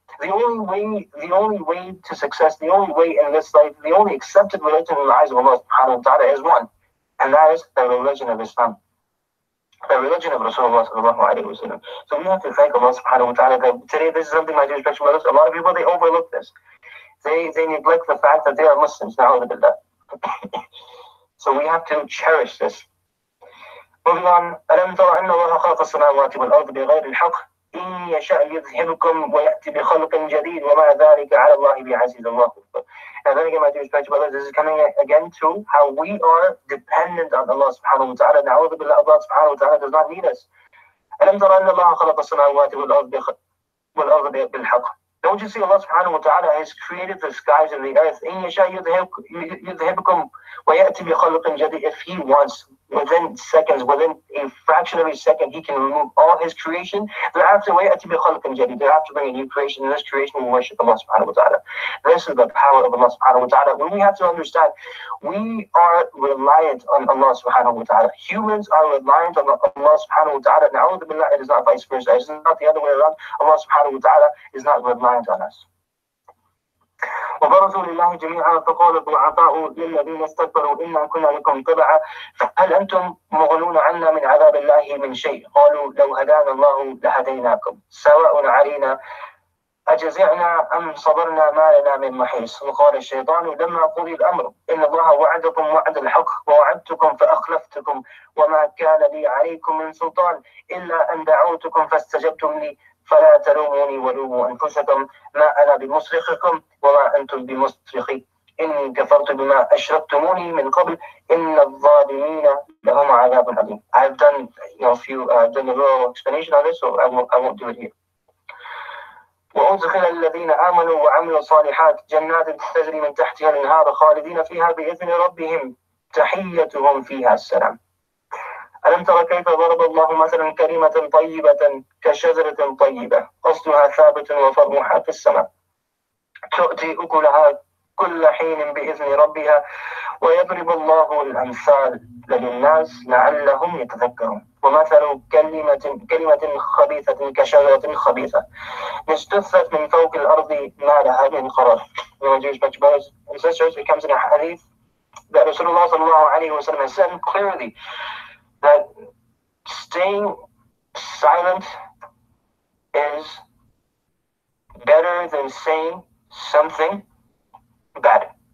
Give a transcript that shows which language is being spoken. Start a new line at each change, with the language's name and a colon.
English: The only way to success, the only way in this life, the only accepted religion in the eyes of Allah subhanahu wa ta'ala is one. And that is the religion of Islam. the religion of Rasulullah sallallahu alayhi wa sallam. So we have to thank Allah subhanahu wa ta'ala that today this is something, my dear spiritual brothers, a lot of people, they overlook this. They neglect the fact that they are Muslims. Na'udhu. So we have to cherish this. Moving on,
Arabic: ألم تر أن الله خلق السماوات والأرض بغير الحق إن يشاء يذهبكم ويأتي بخلق جديد وما ذلك على الله بعزيز الله.
English: And then again, my dear spiritual brothers, this is coming again to how we are dependent on Allah subhanahu wa ta'ala. Na'udhu billah, Allah subhanahu wa ta'ala does not need us.
Arabic: ألم تر أن الله خلق السماوات والأرض بالحق.
English: Don't you see Allah subhanahu wa ta'ala has created the skies and the earth?
Arabic: إن يشاء يذهبكم ويأتي بخلق جديد.
English: If He wants, within seconds, within a fraction of a second, He can remove all His creation. Thereafter,
Arabic: ويأتي بخلق جديد.
English: Thereafter, bring a new creation. And this creation will worship Allah subhanahu wa ta'ala. This is the power of Allah subhanahu wa ta'ala. When we have to understand, we are reliant on Allah subhanahu wa ta'ala. Humans are reliant on Allah subhanahu wa ta'ala. Na'udhu billah, it is not vice versa. It is not the other way around. Allah subhanahu wa ta'ala is not reliant on us.
Arabic: وبرزوا لله جميعا فقال الضعفاء للذين استكبروا إنا كنا لكم تبعا فهل أنتم مغنون عنا من عذاب الله من شيء قالوا لو هدانا الله لهديناكم سواء علينا أجزعنا أم صبرنا ما لنا من محيص وقال الشيطان لما قضي الأمر إن الله وعدكم وعد الحق ووعدتكم فأخلفتكم وما كان لي عليكم من سلطان إلا أن دعوتكم فاستجبتم لي فلا تلوموني ولوموا أنفسكم ما أنا بمصرخكم وما أنتم بمصرخي إني كفرت بما أشركتموني من قبل إن الظالمين لهم عذاب أليم.
English: I've done done a little explanation on this, so I won't do it here.
Arabic: وأدخل الذين آمنوا وعملوا الصالحات جنات تجري من تحتها الأنهار خالدين فيها بإذن ربهم تحيتهم فيها السلام. ألم تر كيف ضرب الله مثلا كلمة طيبة كشجرة طيبة أصلها ثابت وفرعها في السماء تؤتي أكلها كل حين بإذن ربها ويضرب الله الأمثال للناس لعلهم يتذكرون ومثل كلمة خبيثة كشجرة خبيثة اجتثت من فوق الأرض ما لها من قرار.
English: Dear brothers and sisters, it comes in a hadith that Rasulullah sallallahu alayhi wa sallam has said clearly that staying silent is better than saying something bad.